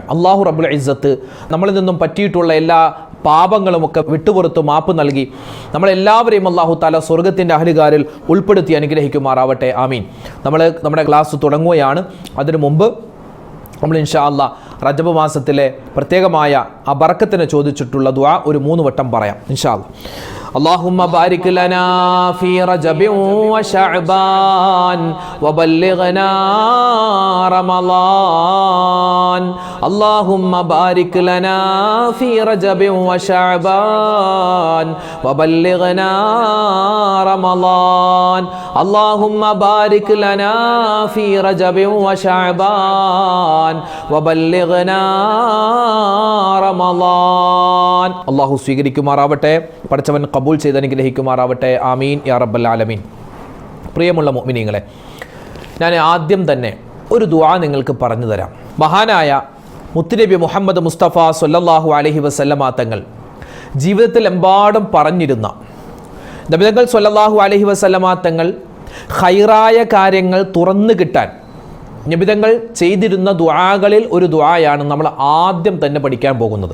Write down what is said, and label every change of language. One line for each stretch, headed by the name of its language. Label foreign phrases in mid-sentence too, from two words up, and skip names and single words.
Arabic: الله رب العزة
Malayalam: നമ്മളിൽ നിന്നും പറ്റിയിട്ടുള്ള എല്ലാ പാപങ്ങളുമൊക്കെ വിട്ടുപുറത്ത് മാപ്പ് നൽകി നമ്മളെല്ലാവരെയും
Arabic: الله تعالى
Malayalam: സ്വർഗത്തിൻ്റെ അഹ്ലുകാരിൽ ഉൾപ്പെടുത്തി അനുഗ്രഹിക്കുമാറാവട്ടെ. ആമീൻ. നമ്മുടെ ക്ലാസ് തുടങ്ങുകയാണ്. അതിനു മുമ്പ് നമ്മൾ
Arabic: إن شاء الله
Malayalam: റജബ് മാസത്തിലെ പ്രത്യേകമായ ആ ബറക്കത്തിനെ ചോദിച്ചിട്ടുള്ള ദുആ ഒരു 3 വട്ടം പറയാം
Arabic: إن شاء الله. اللهم بارك لنا في رجب وشعبان وبلغنا رمضان. اللهم بارك لنا في رجب وشعبان وبلغنا رمضان. اللهم بارك لنا في رجب وشعبان وبلغنا رمضان.
Malayalam: അല്ലാഹു സ്വീകരിക്കുമാറാവട്ടെ, പഠിച്ചവൻ കബൂൽ ചെയ്ത് അനുഗ്രഹിക്കുമാറാവട്ടെ.
Arabic: آمين يا رب العالمين.
Malayalam: പ്രിയമുള്ള മുഅ്മിനീങ്ങളെ, ഞാൻ ആദ്യം തന്നെ ഒരു ദുആ നിങ്ങൾക്ക് പറഞ്ഞു തരാം. മഹാനായ മുത്തുനബി മുഹമ്മദ് മുസ്തഫ
Arabic: صلى الله عليه وسلم
Malayalam: തങ്ങൾ ജീവിതത്തിൽ എമ്പാടും പറഞ്ഞിരുന്ന നബിതങ്ങൾ
Arabic: صلى الله عليه وسلم
Malayalam: തങ്ങൾ ഖൈറായ കാര്യങ്ങൾ തുറന്നു കിട്ടാൻ നബിതങ്ങൾ ചെയ്തിരുന്ന ദുആകളിൽ ഒരു ദുആയാണ് നമ്മൾ ആദ്യം തന്നെ പഠിക്കാൻ പോകുന്നത്.